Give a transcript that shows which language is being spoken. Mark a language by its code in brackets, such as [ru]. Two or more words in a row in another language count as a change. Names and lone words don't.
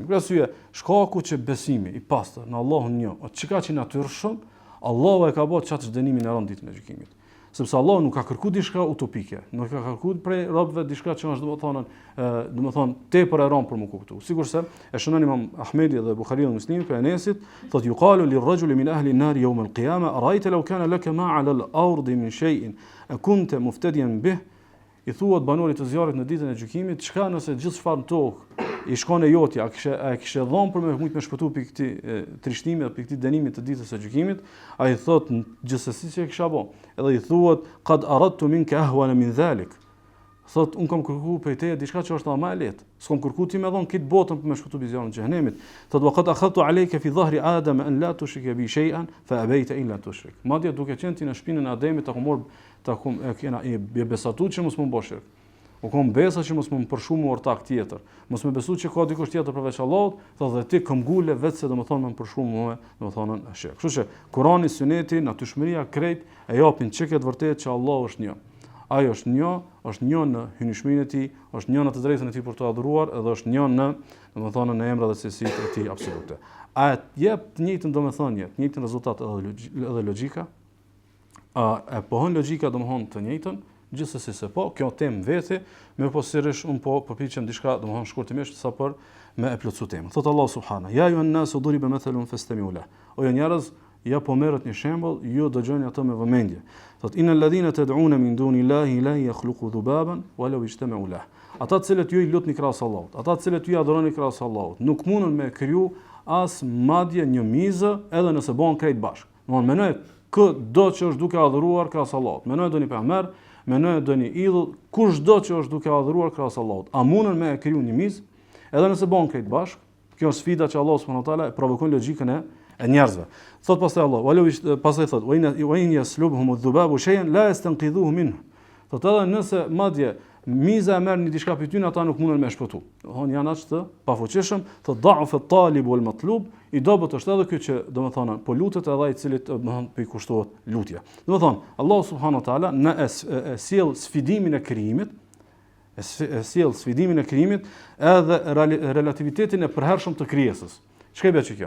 [sq] Për arsye, shkaku që besimi i pastër në Allahun një, çka që natyrshëm, Allahu e ka bërë çat dënimin e rënd ditën e gjykimit. Sepse Allahu nuk ka kërkuar diçka utopike, nuk ka kërkuar prej robëve diçka që është domethënë tepër e rënd për më kuptuar. Sigurisht e shënon Imam Ahmedi dhe Buhariu dhe Muslimi për Enesit, thotë [ar] يقال للرجل من أهل النار يوم القيامة أرأيت لو كان لك ما على الأرض من شيء أكنت مفتديا به. [sq] I thuat banorit të zjarrit në ditën e gjykimit, çka nëse gjithë çfarë në tokë i shkon e jotja, a kishe dhënë për me shpëtuar pikë këtij trishtimi apo pikë këtij dënimit të ditës së gjykimit, ai thot gjithsesi që e kisha bë. Edhe i thuat [ar] قد أردت منك أهون من ذلك. [sq] Thot un kam kërkuar prej teje diçka që është më e lehtë. S'kam kërkuar ti më dhon këtë botën për me shpëtuar bizjarrin e xhenemit. [ar] Thot وقد أخذت عليك في ظهر آدم أن لا تشرك بي شيئا فأبيت إلا تشرك. [sq] Madje duke qenë ti në shpinën e Ademit e besatu që mos më bësh shirk. U kom besa që mos më përshumu ortak tjetër. Mos më besu që ka dikush tjetër përveç Allahut, thotë dhe ti këmbgule vetë se domethënë më përshumu domethënë shirk. Kështu që Kurani, Suneti, natyrshmëria krejt e japin çka të vërtetë që Allahu është një. Ai është një në hynëshmërinë e tij, është një në të drejtën e tij për të adhuruar, edhe është një në domethënë në emrat dhe cilësitë e tij absolute. A jep të njëjtën domethënie, të njëjtin rezultat edhe logjika? E pohon logjika domethënë të njëjtën, gjithsesi se po, kjo temë vete, më po sirrish un po përpiqem diçka domethënë shkurtimisht sa për me e plotsu temën. [ar] Thot الله سبحانه: "يا أيها الناس ضرب مثل فاستمعوا له." [sq] O ju njerëz, ja po merret një shembull, ju dëgjoni atë me vëmendje. [ar] Thot إن الذين تدعون من دون الله لا يخلقون ذبابا ولو اجتمعوا له. [sq] Ata të cilët ju i lutni krahas Allahut, ata të cilët ju adhuroni krahas Allahut, nuk mundën me kriju as madje një mizë edhe nëse bëhen krejt bashkë. Domthonë menoj çdo që është duke adhuruar krahas Allahut. Menoj doni pejgamber, menoj doni idhull, kushdo që është duke adhuruar krahas Allahut. A mundën me kriju një mizë edhe nëse bëhen krejt bashkë? Kjo është sfida që Allah [ar] سبحانه وتعالى [sq] e provokon logjikën e njerëzve. Thot pastaj Allah, pastaj thot: [ar] "وإن يسلبهم الذباب شيئا لا يستنقذوه منه." [sq] Thot edhe nëse madje miza e merr një diçka prej tyre, ata nuk mundën me shpëtu. Domthon janë aq të pafuqishëm, thot [ar] ضعف الطالب والمطلوب, [sq] i dobët është edhe ky që domethënë po lutet edhe ai i cili domethënë po i kushtohet lutja. Domethënë Allah [ar] سبحانه وتعالى [sq] në sjell sfidimin e krijimit, edhe relativitetin e përhershëm të krijesës. Ç'ka bë kjo?